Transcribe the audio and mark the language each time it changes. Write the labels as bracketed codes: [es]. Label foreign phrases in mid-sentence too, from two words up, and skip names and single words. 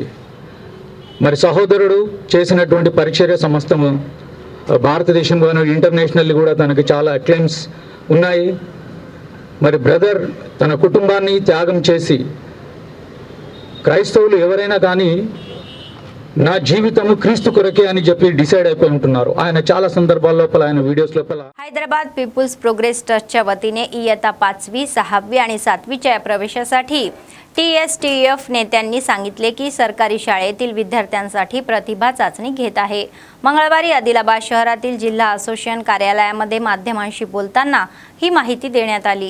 [te] మరి సహోదరుడు చేసినటువంటి పరిచర్య సమస్తము భారతదేశంలోని ఇంటర్నేషనల్లీ కూడా తనకి చాలా అక్లెయిమ్స్ ఉన్నాయి. మరి బ్రదర్ తన కుటుంబాన్ని త్యాగం చేసి, క్రైస్తవులు ఎవరైనా కానీ నా జీవితము క్రీస్తు కొరకే అని చెప్పి డిసైడ్ అయిపోయి ఉంటున్నారు. ఆయన చాలా సందర్భాల लोपला ఆయన వీడియోస్ లోపల [mr] हैदराबाद पीपल्स प्रोग्रेस ट्रस्टच्या वतीने इयत्ता 5वी, 6वी आणि 7वीच्या प्रवेशासाठी TSTF नेत्यांनी सांगितले की सरकारी शाळेतील विद्यार्थ्यांसाठी प्रतिभा चाचणी घेत आहे. मंगळवारी आदिलाबाद शहरातील जिल्हा असोसिएशन कार्यालयामध्ये माध्यमांशी बोलताना ही माहिती देण्यात आली.